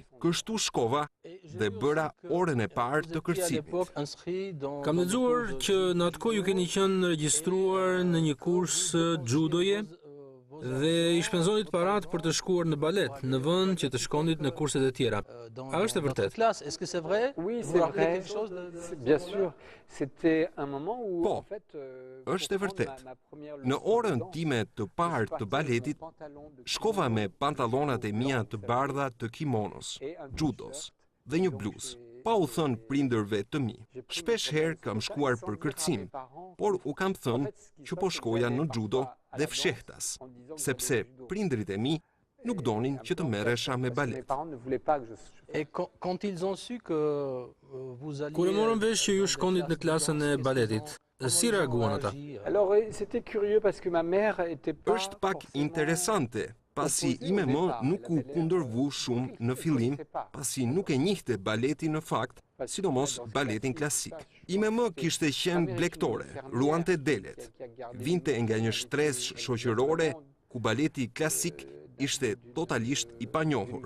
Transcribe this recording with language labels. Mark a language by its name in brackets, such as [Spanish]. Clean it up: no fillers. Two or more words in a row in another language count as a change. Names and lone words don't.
[Albanian] Kështu shkova dhe bëra orën e parë të kërcimit. Kam lexuar që në atë kohë ju keni qenë regjistruar në një kurs judoje dhe i shpenzonit parat për të shkuar në balet, në vend që të shkonit në kurset e tjera. A është e vërtet? [French] Est-ce que c'est vrai? Oui, Vous c'est rappelez vrai. quelque chose Bien sûr, c'était un moment où Po, en fait [Albanian] është e vërtet. [French] ma première Në leçon de orën danse, [Albanian] time të parë të baletit, shkova me pantallonat e mia të bardha të kimonos, judos, dhe një bluzë, pa u thënë prindërve të mi. Shpesh herë kam shkuar për kërcim, por u kam thënë që po shkoja në judo dhe fshehtas, sepse prindërit e mi nuk donin që të merresha me [French] Mes [Albanian] balet. [French] parents ne voulaient pas que je Et quand ils ont su que vous alliez... [Albanian] Kur e morën vesh që ju shkonit në klasën e baletit, si reaguan ata? [French] Alors c'était curieux parce que ma mère était pas [Albanian] Është pak [French] forcément- [Albanian] interesante, pasi ime më nuk u kundërvu shumë në fillim, pasi nuk e njihte baletin në fakt, sidomos baletin klasik. Ime më kishte qenë blektore, ruante delet, vinte nga një shtresë shoqërore ku baleti klasik ishte totalisht i panjohur.